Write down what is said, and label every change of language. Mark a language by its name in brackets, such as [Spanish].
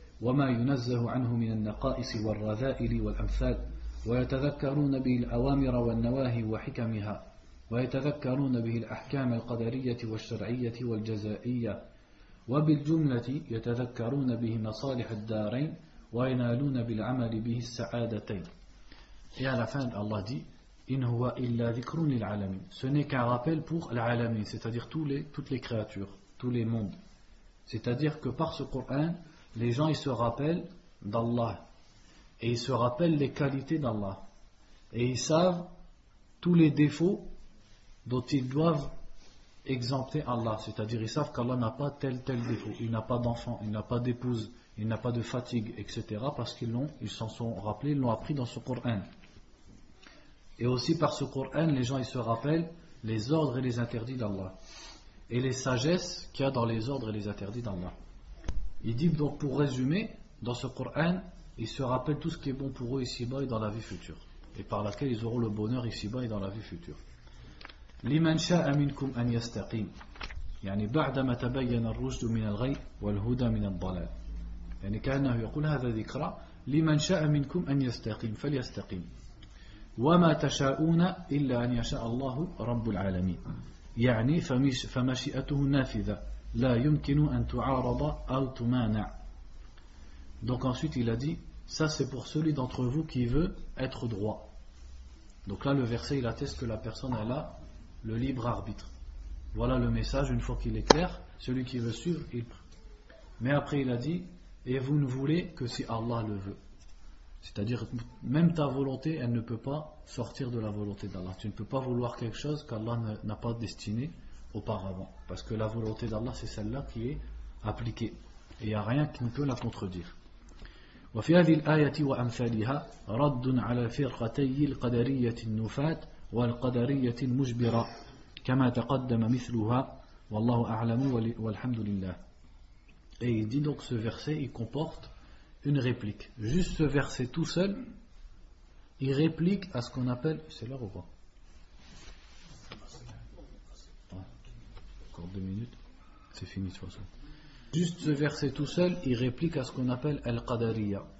[Arabic] وما ينزه عنه من النقائص والرذائل والأمثال ويتذكرون به الأوامر والنواهي وحكمها ويتذكرون به الأحكام القدرية والشرعية والجزائية وبالجملة يتذكرون به مصالح الدارين وينالون بالعمل به السعادتين. [French] Et à la fin, Allah dit, [Arabic] إن هو إلا ذكر للعالمين. [French] Ce n'est qu'un rappel pour العالمين, c'est-à-dire toutes les créatures, tous les mondes. C'est-à-dire que par ce Coran, les gens ils se rappellent d'Allah et ils se rappellent les qualités d'Allah et ils savent tous les défauts dont ils doivent exempter Allah. C'est-à-dire ils savent qu'Allah n'a pas tel défaut. Il n'a pas d'enfant, il n'a pas d'épouse, il n'a pas de fatigue, etc. Parce qu'ils l'ont, ils s'en sont rappelés, ils l'ont appris dans ce Coran. Et aussi par ce Coran, les gens ils se rappellent les ordres et les interdits d'Allah. Et les sagesses qu'il y a dans les ordres et les interdits d'Allah. Il dit donc, pour résumer, dans ce Coran, ils se rappellent tout ce qui est bon pour eux ici-bas et dans la vie future. Et par laquelle ils auront le bonheur ici-bas et dans la vie future. [Arabic] لِمَنْ شَاءَ مِنْكُمْ أَنْ يَسْتَقِيمُ يعني بعدما تبين الرشد من الغي والهدى من الضلال يعني كأنه يقول هذا ذكرى لِمَنْ شَاءَ مِنْكُمْ أَنْ يَسْتَقِيمُ فَلْيَسْتَقِيمُ وَمَا تَشَاءُونَ إِلَّا أَنْ يَشَاءَ اللَّهُ رَبُّ الْعَالَمِينَ يعني فمشيئته نافذة لا يمكن أن تعارض أو تمانع. [French] Donc ensuite il a dit, ça c'est pour celui d'entre vous qui veut être droit. Donc là le verset il atteste que la personne elle a le libre arbitre. Voilà le message, une fois qu'il est clair, celui qui veut suivre il prie. Mais après il a dit, et vous ne voulez que si Allah le veut. C'est-à-dire, même ta volonté, elle ne peut pas sortir de la volonté d'Allah. Tu ne peux pas vouloir quelque chose qu'Allah n'a pas destiné auparavant. Parce que la volonté d'Allah, c'est celle-là qui est appliquée. Et il n'y a rien qui ne peut la contredire. [Arabic] وفي هذه الآية وأمثالها رد على فرقتي القدرية النفاة والقدرية المجبرة كما تقدم مثلها والله أعلم والحمد لله. [French] Et il dit donc, ce verset, il comporte une réplique. Juste ce verset tout seul, il réplique à ce qu'on appelle... C'est l'heure ou pas ? Encore deux minutes, c'est fini de toute façon. Juste ce verset tout seul, il réplique à ce qu'on appelle Al-Qadariya.